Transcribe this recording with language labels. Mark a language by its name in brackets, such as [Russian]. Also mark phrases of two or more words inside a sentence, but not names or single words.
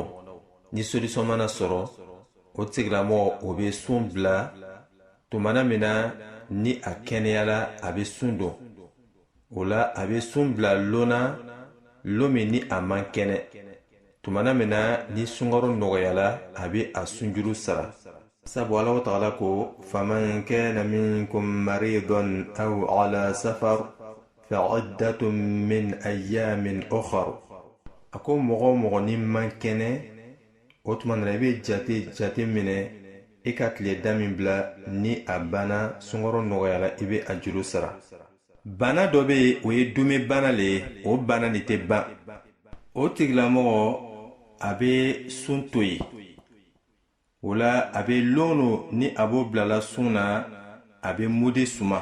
[Bambara] ni solution mana sɔrɔ o tigilamɔgɔ o bɛ sun bila tumana min na ni a kɛnɛyala a bɛ sun don. o la a bɛ sun bila lona lo min ni a man kɛnɛ tumana min na ni sunkaro nɔgɔyala a bɛ a sunjuru sara. sabu Alahu Taala ko [Arabic] فمن كان منكم مريضا أو على سفر فعدة من أيام أخر. [Bambara] a ko mɔgɔ ni man kɛnɛ o tuma na i bɛ jate minɛ i ka tile da min bila ni a banna sunkaro nɔgɔyala i bɛ a juru sara. bana dɔ bɛ yen o ye dumi bana le ye o bana nin tɛ ban. o tigilamɔgɔ a bɛ sun to yen o la a bɛ lon ni a b'o bilala sun na a bɛ mudi suma.